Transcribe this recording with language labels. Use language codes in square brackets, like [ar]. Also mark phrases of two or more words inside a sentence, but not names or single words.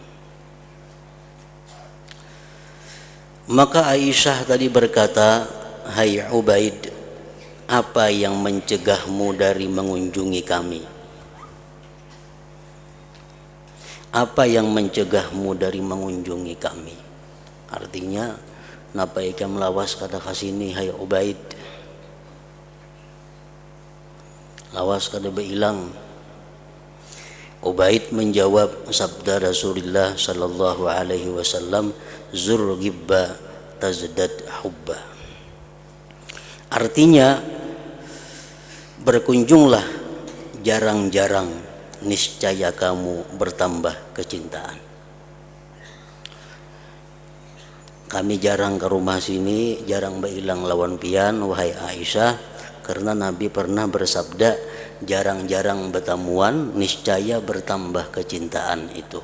[id] Maka Aisyah tadi berkata, "Hai Ubaid, apa yang mencegahmu dari mengunjungi kami? Apa yang mencegahmu dari mengunjungi kami?" [bjn] Artinya, napa ika melawas kata kasini, hai Ubaid? Lawas kada beilang. [id] Ubaid menjawab sabda Rasulullah [ar] sallallahu alaihi wasallam, zur ghibba tazdad hubba. [id] Artinya, berkunjunglah jarang-jarang, niscaya kamu bertambah kecintaan. [bjn] Kami jarang ke rumah sini, jarang beilang lawan pian wahai Aisyah, karena Nabi pernah bersabda jarang-jarang bertemuan niscaya bertambah kecintaan itu.